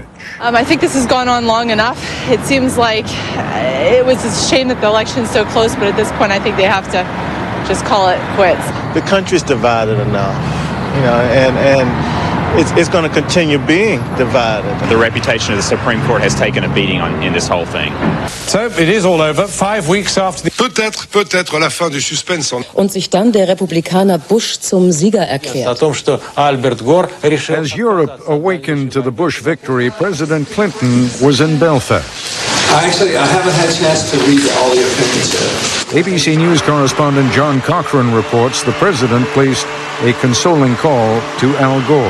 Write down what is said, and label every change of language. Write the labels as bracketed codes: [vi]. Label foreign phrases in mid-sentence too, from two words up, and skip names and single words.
[en] I think this has gone on long enough. It seems like it was a shame that the election is so close, but at this point, I think they have to just call it quits. The country's divided enough, and it's going to continue being divided. The reputation of the Supreme Court has taken a beating in this whole thing. So it is all over 5 weeks after the... [fr] Peut-être la fin du suspense. [de] Und sich dann der Republikaner Bush zum Sieger erklärt. [en] As Europe awakened to the Bush victory, President Clinton was in Belfast. Actually, I haven't had a chance to read all the opinions yet. ABC News correspondent John Cochran reports the president placed a consoling call to Al Gore.